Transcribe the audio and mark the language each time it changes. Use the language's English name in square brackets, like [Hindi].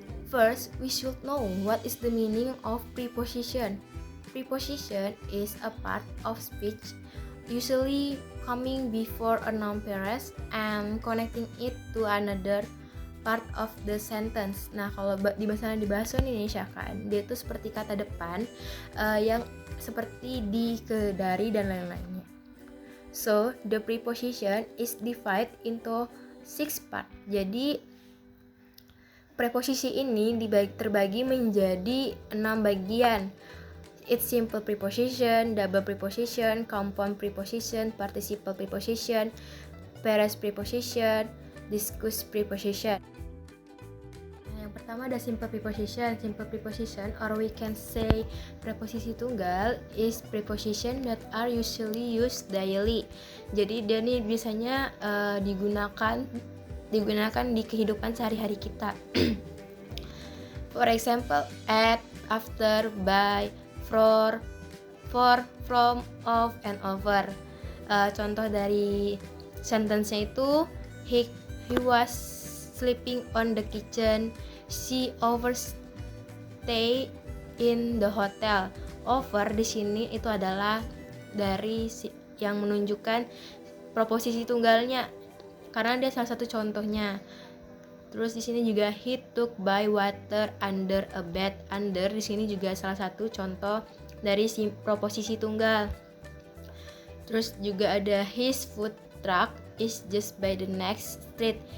[English] First, we should know what is the meaning of preposition. Preposition is a part of speech, usually coming before a noun phrase and connecting it to another part of the sentence. [Indonesian] Nah, kalau di bahasa Indonesia kan, dia itu seperti kata depan yang seperti di, ke, dari, dan lain-lainnya. [English] So, the preposition is divided into 6 parts. [Indonesian] Jadi preposisi ini terbagi menjadi 6 bagian. [English] It's simple preposition, double preposition, compound preposition, participle preposition, phrase preposition, discuss preposition. [Indonesian] Yang pertama ada simple preposition. [English] Simple preposition, or we can say [Indonesian] preposisi tunggal, [English] is preposition that are usually used daily. [Indonesian] Jadi dia nih biasanya digunakan di kehidupan sehari-hari kita. [English] For example, at, after, by, for, from, of, and over. [Indonesian] Contoh dari sentence-nya itu, [English] he was sleeping on the kitchen. She overstayed in the hotel. [Indonesian] Over di sini itu adalah dari yang menunjukkan preposisi tunggalnya, karena dia salah satu contohnya. Terus di sini juga [English] he took by water under a bed. [Indonesian] Under di sini juga salah satu contoh dari preposisi tunggal. Terus juga ada [English] his food truck is just by the next street.